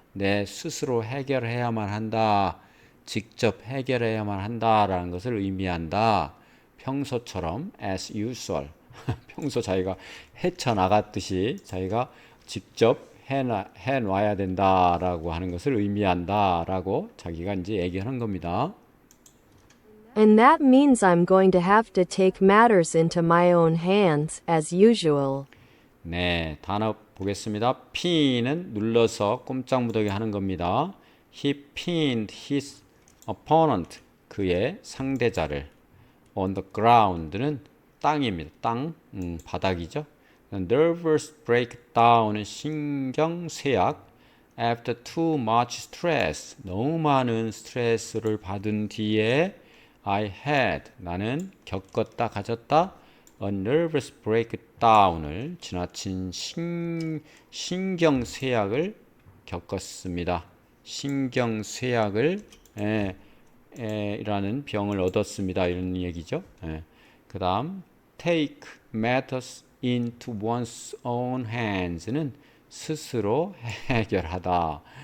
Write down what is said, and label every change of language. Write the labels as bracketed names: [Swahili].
[Korean] 내 스스로 해결해야만 한다. 직접 해결해야만 한다라는 것을 의미한다. 평소처럼 [English] as usual. [Korean] 평소 자기가 헤쳐나갔듯이 자기가 직접 해놔야 된다라고 하는 것을 의미한다라고 자기가 이제 얘기하는 겁니다. [English] And that means I'm going to have to take matters into my own hands, as usual. [Korean] 네, 단어 보겠습니다. pin은 눌러서 꼼짝무더기 하는 겁니다. [English] He pinned his opponent, [Korean] 그의 상대자를. On the ground는 땅입니다. 땅, 바닥이죠. Nervous breakdown은 신경쇠약. [English] After too much stress, [Korean] 너무 많은 스트레스를 받은 뒤에 [English] I had, [Korean] 나는 겪었다, 가졌다. A nervous breakdown을 지나친 신경쇠약을 겪었습니다. 신경쇠약을 이라는 병을 얻었습니다. 이런 얘기죠. 그 다음 [English] take matters into one's own hands는 [Korean] 스스로 해결하다.